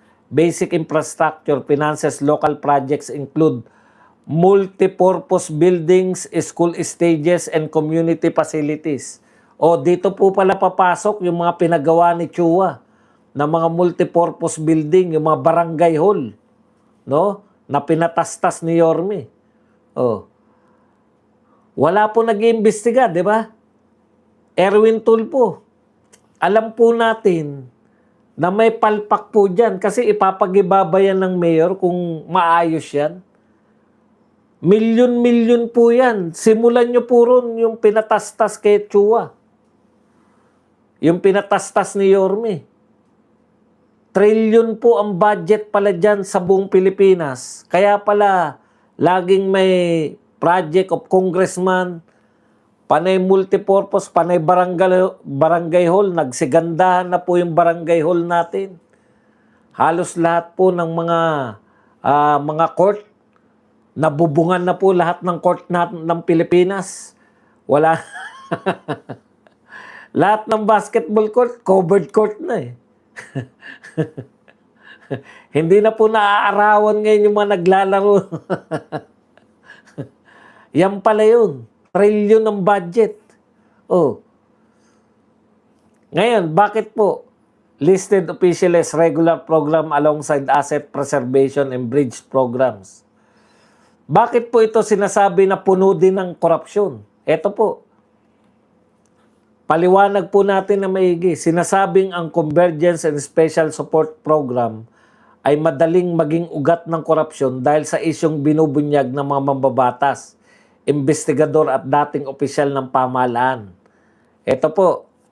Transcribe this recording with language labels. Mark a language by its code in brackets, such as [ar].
[en] Basic infrastructure, finances, local projects include multipurpose buildings, school stages, and community facilities. [tl] O dito po pala papasok yung mga pinagawa ni Chua na mga multipurpose building, yung mga barangay hall, no? Na pinatastas ni Yorme. O. Wala po nag-iimbestiga, di ba? Erwin Tulfo. Alam po natin na may palpak po dyan kasi ipapag-ibaba yan ng mayor kung maayos yan. Milyon-milyon po yan. Simulan nyo po ron yung pinatastas kay Chua. Yung pinatastas ni Yorme. Trillion po ang budget pala dyan sa buong Pilipinas. Kaya pala, laging may [en] project of congressman, [tl] panay multipurpose, panay barangay hall. Nagsigandahan na po yung barangay hall natin. Halos lahat po ng mga court Nabubungan na po lahat ng court ng Pilipinas. Wala. Lahat ng basketball court, covered court na eh. Hindi na po naaarawan ngayon yung mga naglalaro. Yan pala yun. Trillion ng budget. Oh. Ngayon, bakit po [en] listed officially as regular program alongside asset preservation and bridge programs? [tl] Bakit po ito sinasabi na puno din ng korupsyon? Ito po. Paliwanag po natin na maigi. Sinasabing ang Convergence and Special Support Program ay madaling maging ugat ng korupsyon dahil sa isyong binubunyag ng mga mambabatas, investigador at dating opisyal ng pamahalaan. Ito po.